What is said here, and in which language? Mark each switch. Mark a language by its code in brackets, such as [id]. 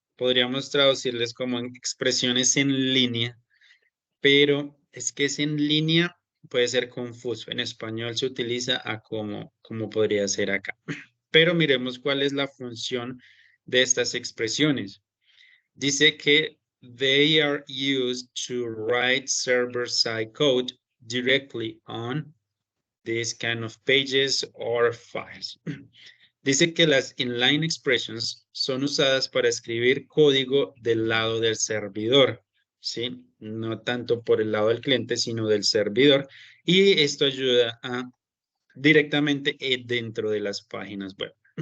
[es] Podríamos traducirles como expresiones en línea, pero es que es en línea puede ser confuso. En español se utiliza a como podría ser acá. Pero miremos cuál es la función de estas expresiones. Dice que [en] they are used to write server-side code directly on these kind of pages or files. [es] Dice que las inline expressions son usadas para escribir código del lado del servidor, ¿sí? No tanto por el lado del cliente, sino del servidor. Y esto ayuda a directamente dentro de las páginas web.